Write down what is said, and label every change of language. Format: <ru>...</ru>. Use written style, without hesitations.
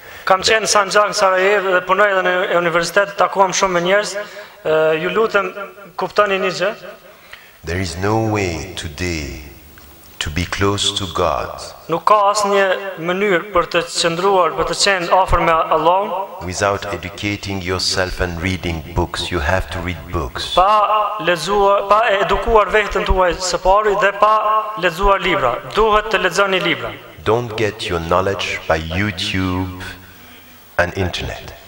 <sq>kam qenë në Sanjak në Sarajevo dhe punoj edhe në universitet, takuam shumë me njerëz, ju lutem kuptoni një gjë.</sq> <en>There is no way today to be close to God</en> <sq>Nuk ka asnjë mënyrë për të qëndruar, për të qenë afër me Allahun,</sq> <en>without educating yourself and reading books. You have to read books.</en> <sq>pa lexuar, pa edukuar veten tuaj së pari dhe pa lexuar libra. Duhet të lexoni libra.</sq> <en>Don't get your knowledge by YouTube and internet.</en>